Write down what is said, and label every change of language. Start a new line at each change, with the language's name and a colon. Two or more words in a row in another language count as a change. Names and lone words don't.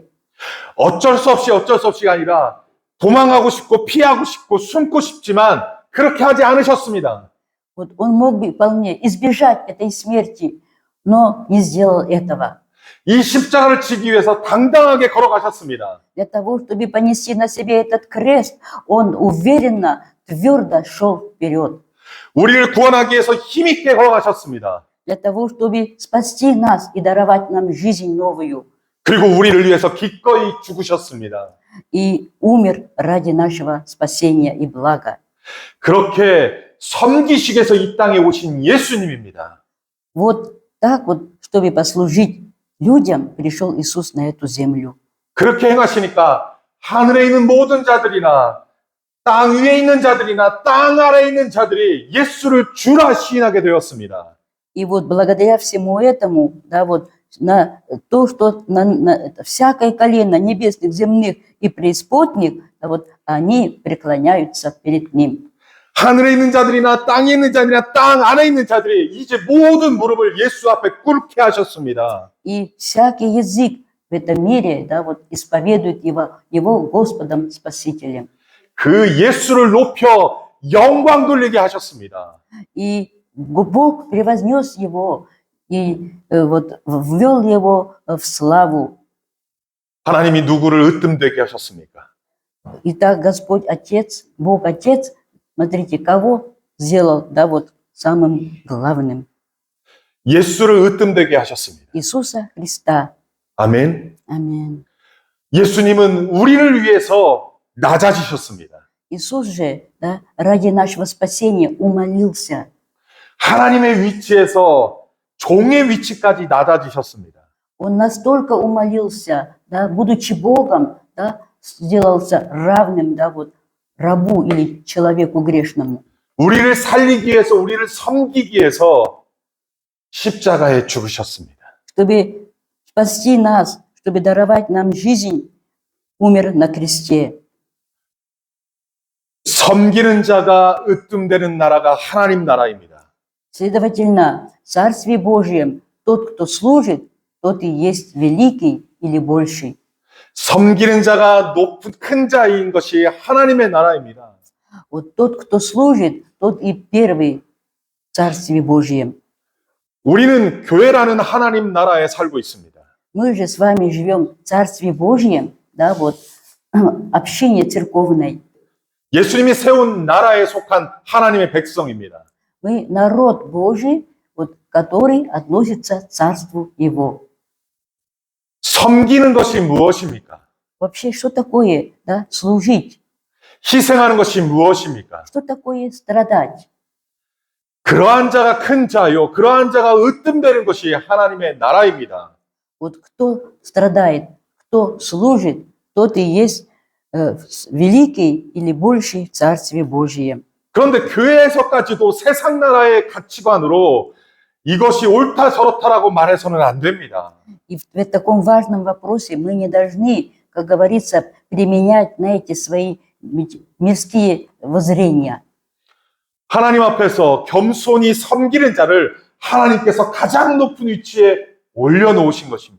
Korean: 어쩔 수 없이가 아니라 도망가고 싶고 피하고 싶고 숨고 싶지만 그렇게 하지 않으셨습니다.
Russian: Вот Он мог бы вполне избежать этой смерти, но не сделал этого.
Korean: 이 십자가를 지기 위해서 당당하게 걸어가셨습니다.
Russian: Для того, чтобы понести на себе этот крест, Он уверенно, твердо шел вперед.
Korean: 우리를 구원하기 위해서 힘있게 걸어가셨습니다.
Russian: Для того, чтобы спасти нас и даровать нам жизнь новую.
Korean: 그리고 우리를 위해서 기꺼이 죽으셨습니다.
Russian: И умер ради нашего спасения и блага.
Korean: 그렇게 섬기시기 위해서 이 땅에 오신 예수님입니다.
Russian: Вот так вот, чтобы послужить людям, пришел Иисус на эту землю.
Korean: 그렇게 행하시니까 하늘에 있는 모든 자들이나 땅 위에 있는 자들이나 땅 아래에 있는 자들이 예수를 주라 시인하게 되었습니다.
Russian: И вот благодаря всему этому, да, вот на то, что на всякое колено небесных, земных и преисподних, да, вот они преклоняются перед Ним.
Korean: 하늘에 있는 자들이나 땅에 있는 자들이나 땅 안에 있는 자들이 이제 모든 무릎을 예수 앞에 꿇게 하셨습니다.
Russian: И всякий язык в этом мире, да, вот исповедует Его Господом Спасителем.
Korean: 그 예수를 높여 영광 돌리게 하셨습니다.
Russian: И Бог превознес Его и вот ввел Его в славу.
Korean: 하나님이 누구를 으뜸되게 하셨습니까?
Russian: Итак, Господь Отец, Бог Отец, смотрите, кого сделал, да, вот самым главным.
Korean: 예수를 으뜸되게 하셨습니다.
Russian: Иисуса Христа.
Korean: 아멘.
Russian: Аминь.
Korean: 예수님은 우리를 위해서 낮아지셨습니다.
Russian: Иисус же, да, ради нашего спасения умолился.
Korean: 하나님의 위치에서 종의 위치까지 낮아지셨습니다.
Russian: Он настолько умолился, да, будучи Богом, да, сделался равным, да, вот, рабу или человеку грешному.
Korean: 우리를 살리기 위해서, 우리를 섬기기 위해서 십자가에 죽으셨습니다.
Russian: Чтобы спасти нас, чтобы даровать нам жизнь, умер на кресте.
Korean: 섬기는 자가 으뜸되는 나라가 하나님 나라입니다.
Russian: Следовательно, в Царстве Божьем тот, кто служит, тот и есть великий или больший.
Korean: 섬기는 자가 높은 큰 자인 것이 하나님의 나라입니다.
Russian: Вот тот, кто служит, тот и первый в Царстве Божьем.
Korean: 우리는 교회라는 하나님 나라에 살고 있습니다.
Russian: Мы же с вами живем в Царстве Божьем, да, вот, общине церковной.
Korean: 예수님이 세운 나라에 속한 하나님의 백성입니다.
Russian: Мы народ Божий, вот, который относится к Царству Его.
Korean: 섬기는 것이 무엇입니까?
Russian: Вообще, что такое, да, служить?
Korean: 희생하는 것이 무엇입니까?
Russian: Что такое страдать?
Korean: 그러한 자가 큰 자요. 그러한 자가 으뜸되는 것이 하나님의 나라입니다.
Russian: Вот кто страдает, кто служит, тот и есть великий или больший в Царстве Божьем.
Korean: 그런데 교회에서까지도 세상 나라의 가치관으로 이것이 옳다 저렇다라고 말해서는 안 됩니다.
Russian: И в таком важном вопросе мы не должны, как говорится, применять, знаете, свои мирские воззрения.
Korean: 하나님 앞에서 겸손히 섬기는 자를 하나님께서 가장 높은 위치에 올려놓으신 것입니다.